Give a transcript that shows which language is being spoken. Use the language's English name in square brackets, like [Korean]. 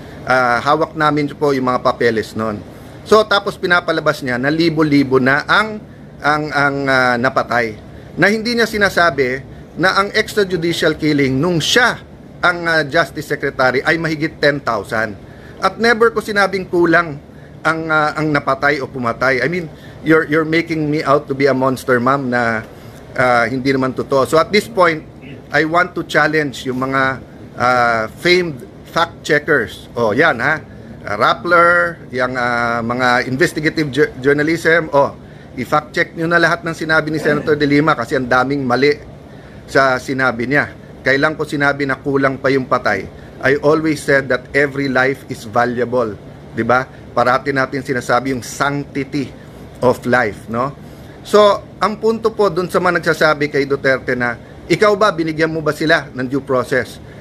[Filipino] Hawak namin po yung mga papeles noon. So tapos pinapalabas niya na libo-libo na ang napatay. Na hindi niya sinasabi na ang extrajudicial killing nung siya ang Justice Secretary ay mahigit 10,000. At never ko sinabing kulang ang napatay o pumatay. [English] I mean, you're making me out to be a monster, ma'am, [Filipino] na hindi naman totoo. [English] So at this point, I want to challenge yung mga famed fact checkers. [Filipino] Yan Rappler, yung mga investigative journalism. I-fact check nyo na lahat ng sinabi ni Senator De Lima kasi ang daming mali sa sinabi niya. Kailan ko sinabi na kulang pa yung patay? [English] I always said that every life is valuable, 'di ba? [Filipino] Parati natin sinasabi yung sanctity of life, no? So, ang punto po dun sa mga nagsasabi kay Duterte na ikaw ba, binigyan mo ba sila ng due process?